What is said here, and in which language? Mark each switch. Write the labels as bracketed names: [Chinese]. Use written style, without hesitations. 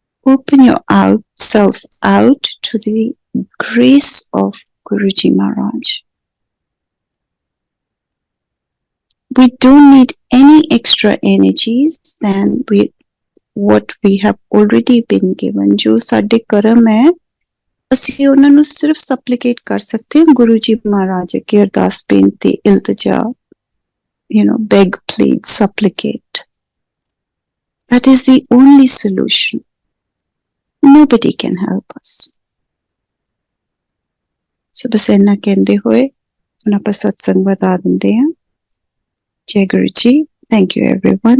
[English] Open yourself out to the grace of Guruji Maharaj। We don't need any extra energies than what we have already been given। [Punjabi] जो साडे कर्म है, ਅਸੀਂ ਉਹਨਾਂ ਨੂੰ ਸਿਰਫ ਸਪਲੀਕੇਟ ਕਰ ਸਕਦੇ ਹਾਂ ਗੁਰੂ ਜੀ ਮਹਾਰਾਜ ਅੱਗੇ ਅਰਦਾਸ ਬੇਨਤੀ ਇਲਤਜਾ, [English] beg, plead, supplicate। That is the only solution। Nobody can help us। [Punjabi] ਸੋ ਬਸ ਇੰਨਾ ਕਹਿੰਦੇ ਹੋਏ ਹੁਣ ਆਪਾਂ ਸਤਸੰਗ ਵਧਾ ਦਿੰਦੇ ਹਾਂ। Jai Guruji, [English] thank you everyone।